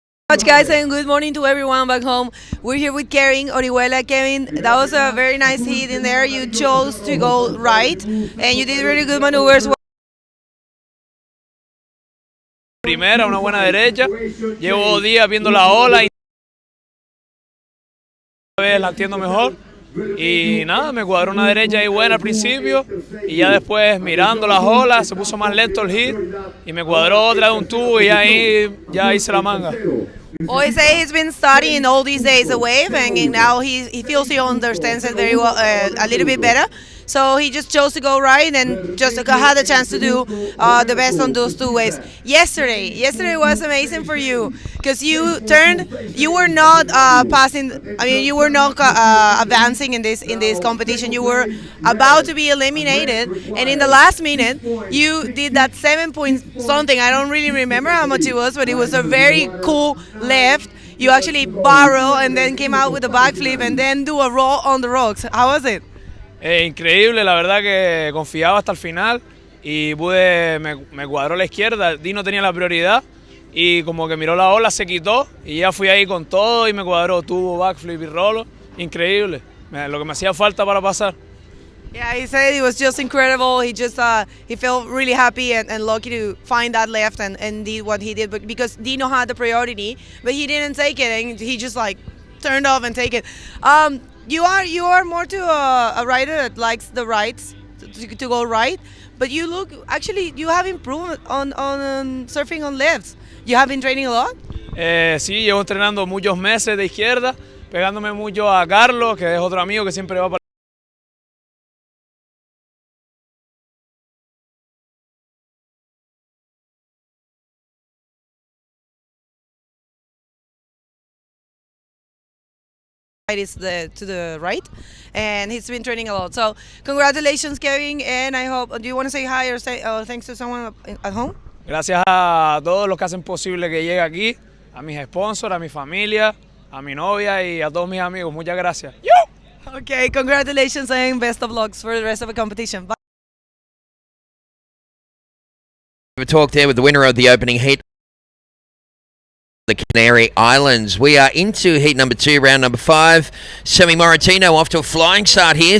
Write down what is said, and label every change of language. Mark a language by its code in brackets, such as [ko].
[en] Much guys, and good morning to everyone back home. We're here with Kevin Orihuela. Kevin, that was a very nice heat in there. You chose to go right, and you did really good maneuvers. [es] Primera, una buena derecha. Llevo días viendo la ola y esta vez la entiendo mejor. Y nada, me cuadró una derecha ahí buena al principio y ya después mirando las olas se puso más lento el hit y me cuadró otra de un tubo y ahí ya hice la manga. [en] Well, he say he's been studying all these days a wave, and now he feels he understands it very well, a little bit better. So he just chose to go right and just had a chance to do the best on those 2 waves. Yesterday was amazing for you because you were not passing. I mean, you were not advancing in this competition. You were about to be eliminated, and in the last minute, you did that 7 point something. I don't really remember how much it was, but it was a very cool left. you actually barrel and then came out with a backflip and then do a roll on the rocks. How was it? [es] Increíble, la verdad que confiaba hasta el final y me cuadró la izquierda, Dino tenía la prioridad y como que miró la ola, se quitó y ya fui ahí con todo y me cuadró, tubo, backflip y rolo, increíble, lo que me hacía falta para pasar. [en] Yeah, he said it was just incredible. He just he felt really happy and lucky to find that left and did what he did. But because Dino had the priority, but he didn't take it, and he just like turned off and take it. You are more to a rider that likes the rights to go right, but you have improved on surfing on lefts. You have been training a lot. [es] Sí, llevo entrenando muchos meses de izquierda, pegándome mucho a Carlos, que es otro amigo que siempre va para [en] is to the right, and he's been training a lot. So congratulations, Kevin, and I hope. Do you want to say hi or say thanks to someone at home? [es] Gracias a todos los que hacen posible que llegue aquí, a mis sponsors, a mi familia, a mi novia y a todos mis amigos. Muchas gracias. [en] Okay, congratulations and best of luck for the rest of the competition. Bye. We talked there with the winner of the opening heat, the Canary Islands. We are into heat number 2, round number 5. Sammy Moratino off to a flying start here.